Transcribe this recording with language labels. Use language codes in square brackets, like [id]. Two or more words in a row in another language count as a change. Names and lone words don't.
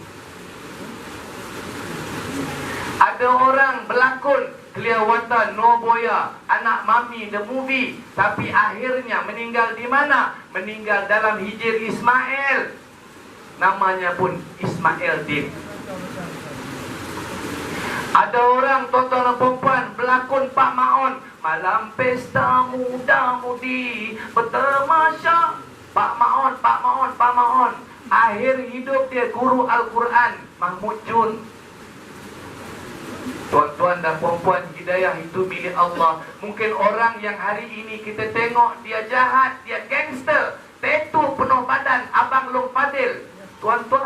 [ms] Ada orang berlakon Clearwater, Noboya, Anak Mami, The Movie, tapi akhirnya meninggal di mana? Meninggal dalam Hijir Ismail. Namanya pun Ismail Din. Ada orang tuan-tuan dan perempuan berlakon Pak Maon, malam pesta muda-mudi bertamasya. Pak Maon, Pak Maon, Pak Maon. Akhir hidup dia guru Al-Quran, Mahmud Jun. Tuan-tuan dan perempuan, hidayah itu milik Allah. Mungkin orang yang hari ini kita tengok dia jahat, dia gangster, tattoo penuh badan, Abang Long Fadil.